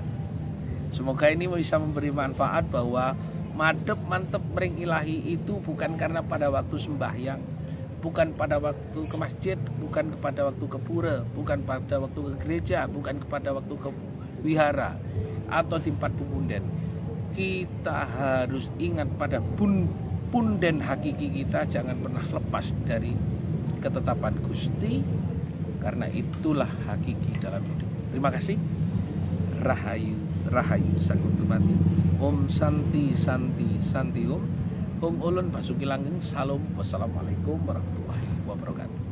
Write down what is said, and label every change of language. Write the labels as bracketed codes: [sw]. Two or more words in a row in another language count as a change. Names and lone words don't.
[id] Semoga ini bisa memberi manfaat bahwa [jv] madep mantep mering ilahi [id] itu bukan karena pada waktu sembahyang, bukan pada waktu ke masjid, bukan pada waktu ke pura, bukan pada waktu ke gereja, bukan pada waktu ke wihara atau di tempat punden. Kita harus ingat pada punden hakiki kita, jangan pernah lepas dari ketetapan Gusti, karena itulah hakiki dalam hidup. Terima kasih. Rahayu, Rahayu Sakuntumati. Om Santi Santi Santi Om. [jv] Om Ulun Basuki Langgeng. Salam. [ar] والسلام عليكم ورحمة الله وبركاته.